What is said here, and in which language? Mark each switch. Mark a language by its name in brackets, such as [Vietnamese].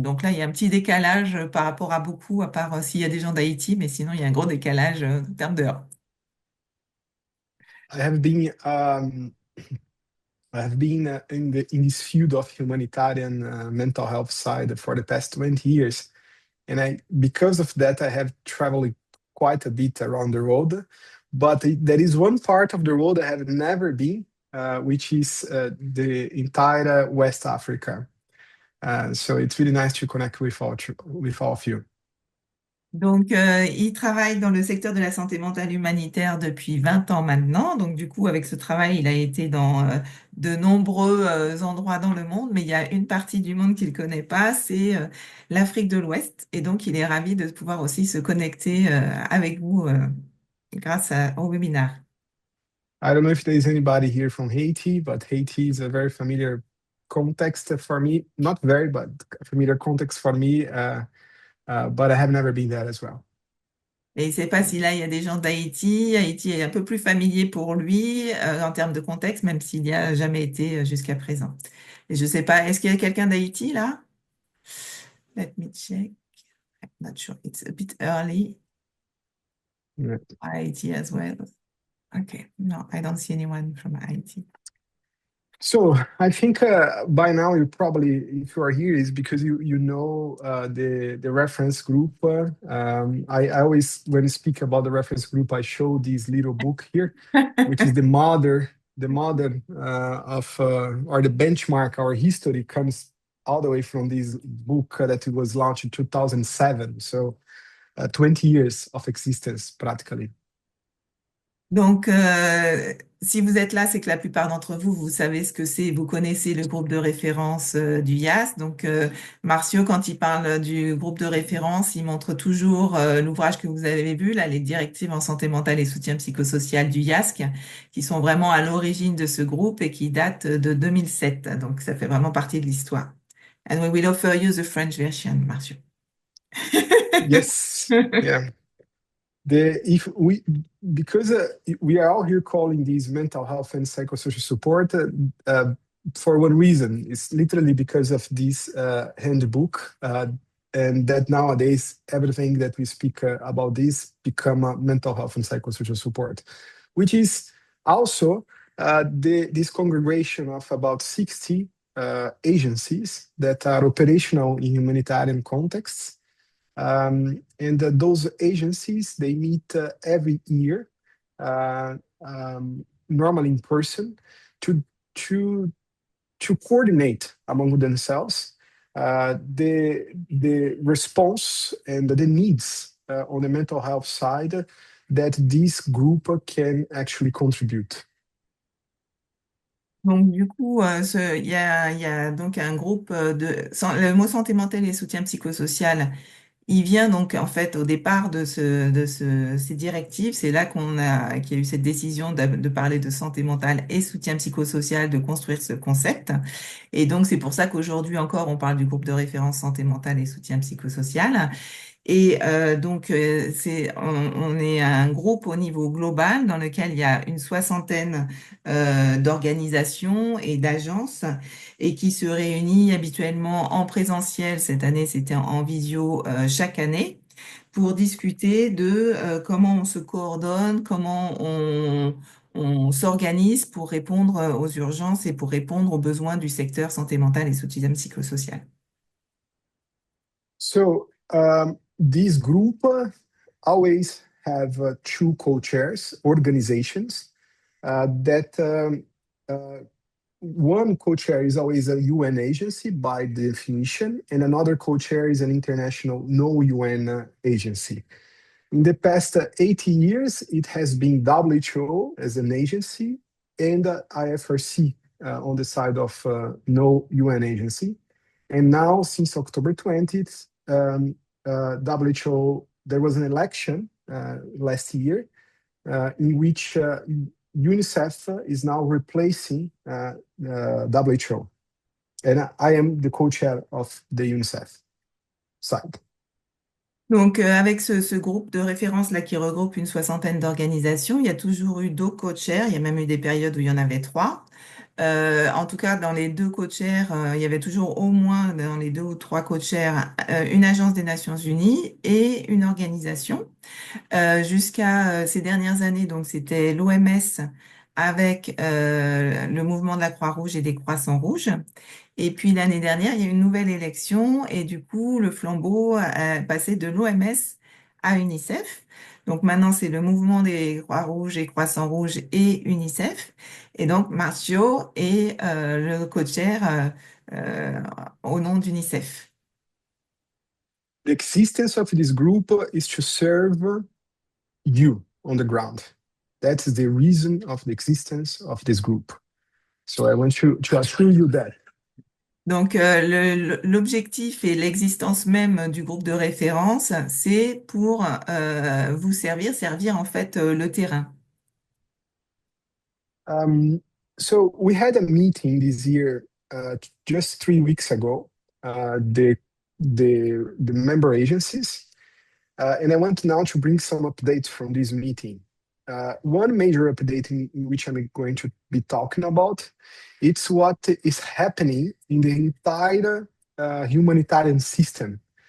[French] Donc là, il y a un petit décalage par rapport à beaucoup, à part s'il y a des gens d'Haïti, mais sinon, il y a un gros décalage en termes d'heures. [English] I have been in this field of humanitarian mental health side for the past 20 years, and I because of that I have traveled quite a bit around the world. But there is one part of the world I have never been, which is the entire West Africa. So it's really nice to connect with all of you. [French] Donc, il travaille dans le secteur de la santé mentale humanitaire depuis 20 ans maintenant. Donc, du coup, avec ce travail, il a été dans de nombreux endroits dans le monde, mais il y a une partie du monde qu'il ne connaît pas, c'est l'Afrique de l'Ouest. Et donc, il est ravi de pouvoir aussi se connecter avec vous au webinaire. [English] I don't know if there is anybody here from Haiti, but Haiti is a very familiar context for me. Not very, but a familiar context for me. But I have never been there as well. [French] Et il ne sait pas si là, il y a des gens d'Haïti. Haïti est un peu plus familier pour lui en termes de contexte, même s'il n'y a jamais été jusqu'à présent. Et je ne sais pas, est-ce qu'il y a quelqu'un d'Haïti là? [English] Let me check. I'm not sure. It's a bit early. Yeah. Haiti as well. Okay. No, I don't see anyone from Haiti. So I think by now you probably, if you are here, is because you know the reference group. I always, when I speak about the reference group, I show this little book here, which is the mother of or the benchmark. Our history comes all the way from this book that it was launched in 2007. So 20 years of existence practically. [French] Donc, si vous êtes là, c'est que la plupart d'entre vous, vous savez ce que c'est, vous connaissez le groupe de référence du IAS. Donc, Marcio, quand il parle du groupe de référence, il montre toujours l'ouvrage que vous avez vu, là, les directives en santé mentale et soutien psychosocial du IASC, qui sont vraiment à l'origine de ce groupe et qui datent de 2007. Donc, ça fait vraiment partie de l'histoire. [English] And we will offer you the French version, Marcio. Yes. Yeah. If we, because we are all here calling these mental health and psychosocial support for one reason. It's literally because of this handbook, and that nowadays everything that we speak about this become mental health and psychosocial support, which is also this congregation of about 60 agencies that are operational in humanitarian contexts. And those agencies, they meet every year, uh, normally in person, to to to coordinate among themselves the response and the needs on the mental health side that this group can actually contribute. [French] Donc, du coup, il y a donc un groupe le mot santé mentale et soutien psychosocial. Il vient donc en fait au départ ces directives. C'est là qu'il y a eu cette décision de parler de santé mentale et soutien psychosocial, de construire ce concept. Et donc c'est pour ça qu'aujourd'hui encore on parle du groupe de référence santé mentale et soutien psychosocial. Et donc, on est un groupe au niveau global dans lequel il y a une soixantaine d'organisations et d'agences et qui se réunit habituellement en présentiel. Cette année, c'était en visio chaque année pour discuter de comment on se coordonne, comment on s'organise pour répondre aux urgences et pour répondre aux besoins du secteur santé mentale et soutien psychosocial. [English] So this group always have two co-chairs, organizations that one co-chair is always a UN agency by definition, and another co-chair is an international no UN agency. In the past 80 years, it has been WHO as an agency and IFRC on the side of no UN agency. And now, since October 20th, WHO, there was an election last year in which UNICEF is now replacing WHO. And I am the co-chair of the UNICEF side. [French] Donc, avec ce groupe de référence là qui regroupe une soixantaine d'organisations, il y a toujours eu deux co-chairs. Il y a même eu des périodes où il y en avait trois. En tout cas, dans les deux co-chairs, il y avait toujours au moins dans les deux ou trois co-chairs une agence des Nations Unies et une organisation. Jusqu'à ces dernières années, donc c'était l'OMS avec le mouvement de la Croix-Rouge et des Croissants-Rouges. Et puis l'année dernière, il y a eu une nouvelle élection et du coup, le flambeau a passé de l'OMS à UNICEF. Donc maintenant, c'est le mouvement des Croix-Rouges et Croissants-Rouges et UNICEF. Et donc, Marcio est le co-chair au nom d'UNICEF. [English] The existence of this group is to serve you on the ground. That's the reason of the existence of this group. So I want to assure you that. [French] Donc, l'objectif et l'existence même du groupe de référence, c'est pour vous servir en fait le terrain. [English] Um, so we had a meeting this year, just 3 weeks ago, the member agencies, and I want now to bring some updates from this meeting. One major update in which I'm going to be talking about, it's what is happening in the entire humanitarian system.